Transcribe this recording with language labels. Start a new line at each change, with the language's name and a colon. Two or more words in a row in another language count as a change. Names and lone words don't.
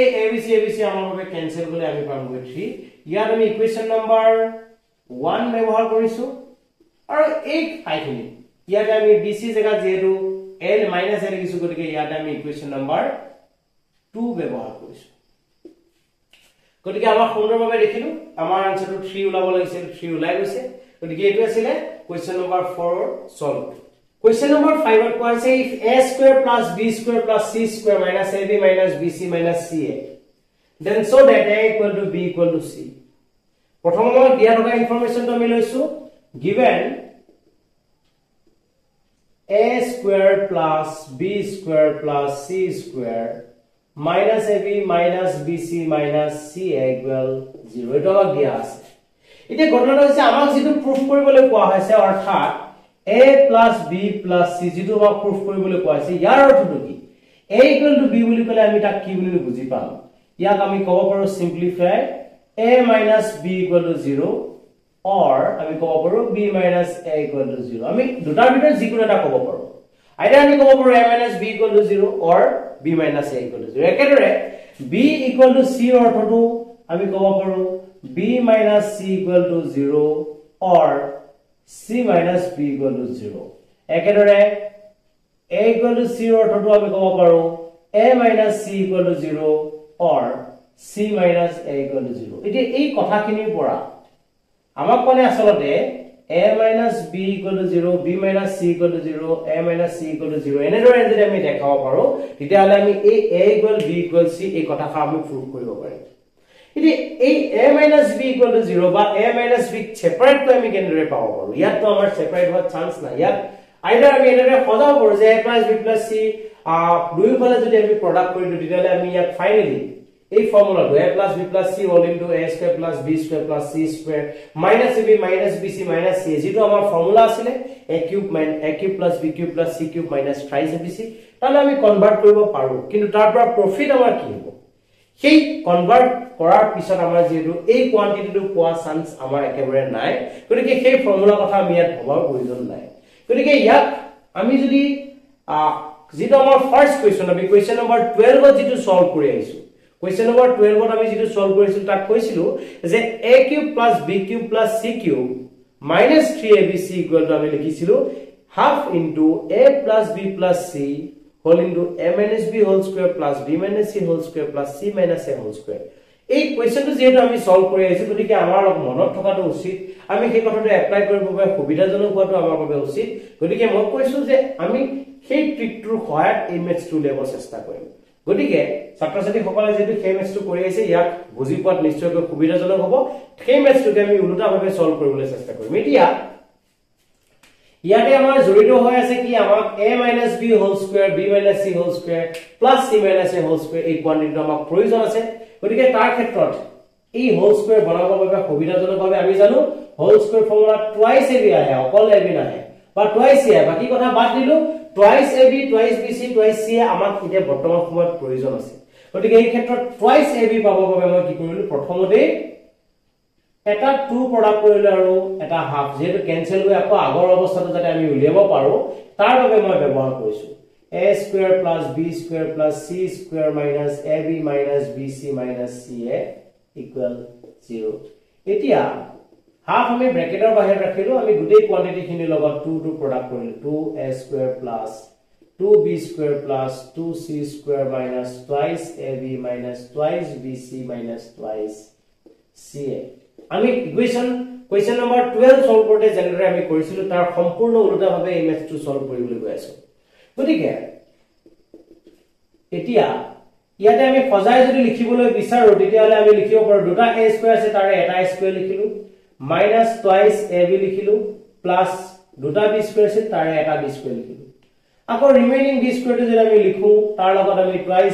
Assamese: abc আমাৰ বাবে কেনসেল কৰিলে আমি পাম 3 ইয়াত আমি ইকুৱেচন নম্বৰ 1 ব্যৱহাৰ কৰিছো আৰু এই ঠাইখিনি ইয়াত আমি bc জায়গা যেহেতু l - l লিখিছো গতিকে ইয়াত আমি ইকুৱেচন নম্বৰ 2 ব্যৱহাৰ কৰিছো গতিকে আমাৰ সুন্দৰভাৱে দেখিলো আমাৰ আনসাৰটো 3 ওলাব লাগিছিল 3 ওলাই গৈছে গতিকে এটো আছিল
English: question number
Assamese: 4 সলভ
English: Question number 5 at once say if a square plus b square plus c square minus ab minus bc minus ca then so that a equal to b equal to c
Assamese: প্ৰথম মই দিয়া থকা ইনফৰমেশনটো আমি লৈছো given
English: a square plus b square plus c square minus ab minus bc minus ca equal 0
Assamese: এটা আমাক দিয়া আছে এতিয়া ঘটনাটো হৈছে আমাক যেটো প্রুফ কৰিবলৈ কোৱা হৈছে অৰ্থাৎ a plus b plus c যেটো আমাক প্রুফ কৰিবলৈ কোৱা হৈছে ইয়াৰ অৰ্থটো কি a equal to b বুলি ক'লে আমি তাক কি বুলি বুজি পাম ইয়াক আমি ক'ব পাৰো সিম্পলিফাই
English: a minus b equal to 0
Assamese: or আমি ক'ব পাৰো
English: b minus a equal to 0
Assamese: আমি দুটাৰ ভিতৰত যিকোনো এটা ক'ব পাৰো আইদাৰ আমি ক'ব পাৰো
English: a minus b equal to 0
Assamese: or
English: b minus a equal to 0
Assamese: একেদৰে
English: b equal to c
Assamese: অৰ্থটো আমি ক'ব পাৰো
English: b minus c equal to 0
Assamese: or
English: c minus b equal to 0
Assamese: একেদৰে
English: a equal to c
Assamese: অৰ্থটো আমি ক'ব পাৰো
English: a minus c equal to 0
Assamese: or c minus a equal to 0 এতিয়া এই কথাখিনিৰ পৰা আমাক কোনে আসলতে
English: a minus b equal to 0
Assamese: b minus c equal to 0 a minus c equal to 0 এনেদৰে যদি আমি দেখাব পাৰো তেতিয়াহলে আমি এই
English: a equal b equal c
Assamese: এই কথাটা আমি প্রুফ কৰিব পাৰিম ইতি এই
English: a minus b equal to 0
Assamese: বা
English: a minus b
Assamese: সেপাৰেট কৈ আমি কেনেদৰে পাব পাৰো ইয়াত তো আমাৰ সেপাৰেট হোৱাৰ চান্স নাই ইয়াত আইদাৰ আমি এনেদৰে সজাব পাৰো যে
English: a plus b plus c
Assamese: দুইফালে যদি আমি প্ৰডাক্ট কৰি দিও তেতিয়াহলে আমি ইয়াত ফাইনালি এই ফৰ্মুলাটো
English: a plus b plus c all into a square plus b square plus c square minus ab minus bc minus c
Assamese: যেটো আমাৰ ফৰ্মুলা আছিল
English: a cube plus b cube plus c cube minus thrice abc
Assamese: তাহলে আমি কনভার্ট কৰিব পাৰো কিন্তু তাৰ পৰা প্ৰফিট আমাৰ কি হ'ব সেই কনভার্ট কৰাৰ পিছত আমাৰ যেটো এই কোয়ান্টিটিটো পোৱা চান্স আমাৰ একেবাৰে নাই গতিকে সেই ফৰ্মুলা কথা আমি ইয়াত ভবাৰ প্ৰয়োজন নাই গতিকে ইয়াত আমি যদি যেটো আমাৰ ফাৰ্স্ট কোৱেশ্চন আমি কোৱেশ্চন নম্বৰ 12 ত যেটো সলভ কৰি আইছো
English: Question number 12
Assamese: ত আমি যেটো সলভ কৰিছিল তাক কৈছিল যে
English: a cube plus b cube plus c cube minus 3abc equal to
Assamese: আমি লিখিছিল
English: half into a plus b plus c whole into a minus b whole square plus b minus c whole square
Assamese: plus c minus a whole square এই কোৱেশ্চনটো যেটো আমি সলভ কৰি আইছো গতিকে আমাৰ মনত থকাটো উচিত আমি সেই কথাটো এপ্লাই কৰিব বাবে সুবিধাজনক হোৱাটো আমাৰ বাবে উচিত গতিকে মই কৈছো যে আমি সেই ট্ৰিকটোৰ সহায়ত এই মেথছটো উলিয়াব চেষ্টা কৰিম গতিকে ছাত্ৰছাত্ৰী সকলে যেটো সেই মেথছটো কৰি আছে ইয়াক বুজি পোৱাত নিশ্চয়কৈ সুবিধাজনক হ'ব সেই মেথছটোকে আমি উল্টাভাৱে সলভ কৰিবলৈ চেষ্টা কৰিম এতিয়া ইয়াতে আমাৰ জড়িত হৈ আছে কি আমাক
English: a minus b whole square
Assamese: b minus c
English: whole square
Assamese: plus c minus a
English: whole square
Assamese: এই কোয়ান্টিটিটো আমাক প্ৰয়োজন আছে গতিকে তাৰ ক্ষেত্ৰত এই whole square বনাবৰ বাবে সুবিধাজনকভাৱে আমি জানো whole square ফৰ্মুলা
English: twice ab
Assamese: আহে অকল ab নাহে বা twice a বাকি কথা বাদ দিলো
English: twice ab twice bc twice c
Assamese: আমাক এতিয়া বৰ্তমান সময়ত প্ৰয়োজন আছে গতিকে এই ক্ষেত্ৰত
English: twice ab
Assamese: পাবৰ বাবে মই কি কৰিলো প্ৰথমতে এটা 2 প্ৰডাক্ট কৰিলো আৰু এটা হাফ যেটো কেনসেল হৈ আকৌ আগৰ অৱস্থাটো যাতে আমি উলিয়াব পাৰো তাৰ বাবে মই ব্যৱহাৰ কৰিছো
English: a square plus b square plus c square minus ab minus bc minus ca equal 0
Assamese: এতিয়া হাফ আমি ব্র্যাকেটৰ বাহিৰত ৰাখিলো আমি গুটেই কোয়ান্টিটি খিনি লগত 2 প্ৰডাক্ট কৰিলো
English: 2a square plus 2b square plus 2c square minus twice ab minus twice bc minus twice ca
Assamese: আমি
English: question number 12
Assamese: সলভ করতে জেনেৰে আমি কৰিছিলো তাৰ সম্পূৰ্ণ উল্টাভাৱে এই মেথছটো সলভ কৰিবলৈ গৈ আছো গতিকে এতিয়া ইয়াতে আমি ফজাই যদি লিখিবলৈ বিচাৰো তেতিয়াহলে আমি লিখিব পাৰো দুটা a স্কয়াৰ আছে তাৰে এটা স্কয়াৰ লিখিলো
English: minus twice ab
Assamese: লিখিলো plus দুটা b স্কয়াৰ আছে তাৰে এটা b স্কয়াৰ লিখিলো আকৌ ৰিমেইনিং b স্কয়াৰটো যদি আমি লিখো তাৰ লগত আমি twice